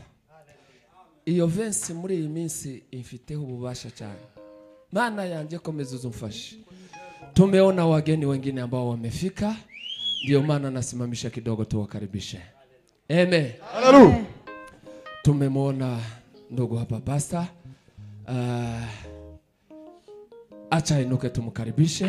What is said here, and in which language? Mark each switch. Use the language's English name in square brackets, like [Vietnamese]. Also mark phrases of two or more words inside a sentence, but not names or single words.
[Kinyarwanda] Iyo vensi muri iyi minsi ifiteho ububasha cyane. Mana yanjye komeza uzumfashe. [Swahili] Tumeona wageni wengine ambao wamefika. Ndio maana nasimamisha kidogo tuwakaribishe. Amen. Hallelujah. Tumemwona ndugu hapa pastor. Acha inuke tumukaribishe.